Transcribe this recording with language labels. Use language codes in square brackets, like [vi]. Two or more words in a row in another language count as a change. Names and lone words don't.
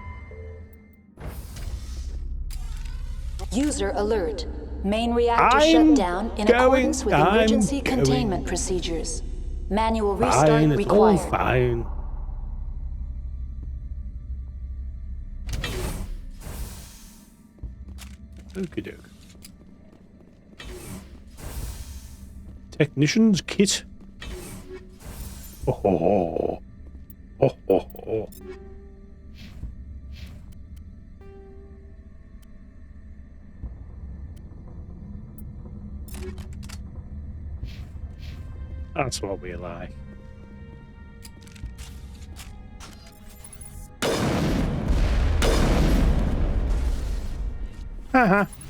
[en] User alert. Main reactor shut down in accordance with emergency containment procedures. Manual restart Fine, it's all required. fine. Okie doke. Technician's kit. Oh ho ho. Oh ho ho. That's what we like. Haha.